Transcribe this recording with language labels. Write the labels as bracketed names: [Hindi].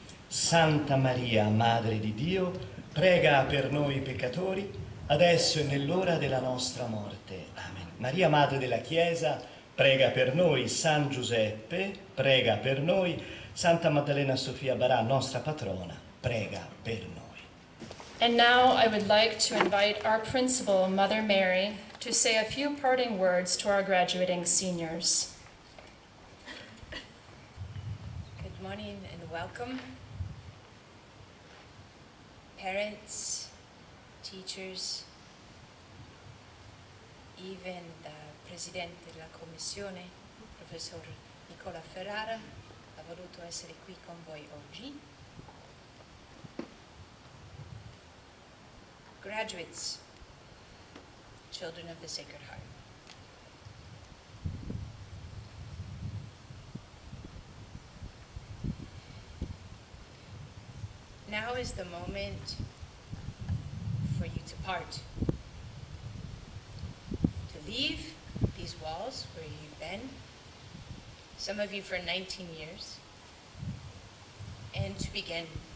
[Italian] Santa Maria, Madre di Dio, prega per noi peccatori, adesso e nell'ora della nostra morte. Amen. Maria, Madre della Chiesa, prega per noi. San Giuseppe, prega per noi. Santa Maddalena Sofia Barà, nostra patrona, prega per noi. [English] And now I would like to invite our principal, Mother Mary, to say a few parting words to our graduating seniors. Good morning and welcome. Parents, teachers, even the [Italian] Presidente della Commissione, Professor Nicola Ferrara, ha voluto essere qui con voi oggi. [English] Graduates, children of the Sacred Heart. Now is the moment for you to part, to leave these walls where you've been, some of you for 19 years, and to begin.